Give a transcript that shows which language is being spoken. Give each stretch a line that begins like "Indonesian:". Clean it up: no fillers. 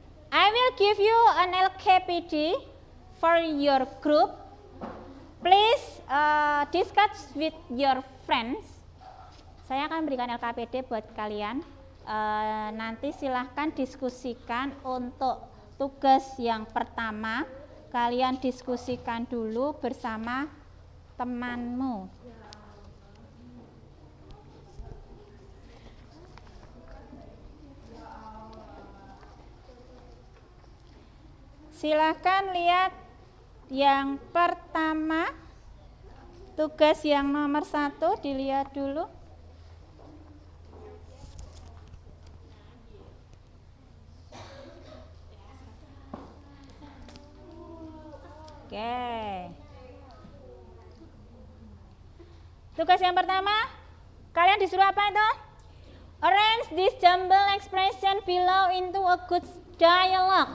English: I will give you an LKPD for your group. Please discuss with your friends.
Indonesian: Saya akan berikan LKPD buat kalian. Nanti silahkan diskusikan untuk tugas yang pertama. Kalian diskusikan dulu bersama temanmu. Silahkan lihat yang pertama, tugas yang nomor 1 dilihat dulu. Oke. Tugas yang pertama, kalian disuruh apa itu?
English: Arrange this jumble expression below into a good dialogue.